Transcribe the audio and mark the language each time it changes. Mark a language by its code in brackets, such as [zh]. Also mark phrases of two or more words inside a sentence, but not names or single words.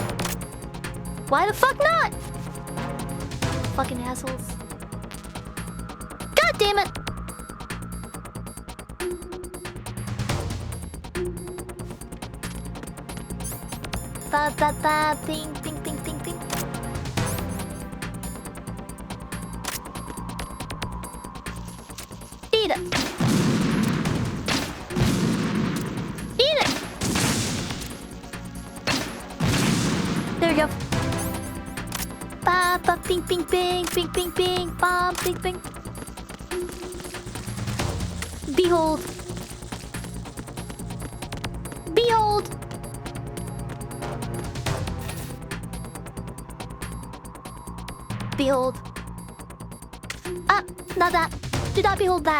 [en] Why the fuck not? Fucking assholes. God damn it! Ba ba ba, ding ding ding ding ding. Eat it. Eat it. There we go. Ba ba, ping ping ping ping ping ping, bam ping ping. Behold. Behold. Behold. Ah, not that. Do not behold that.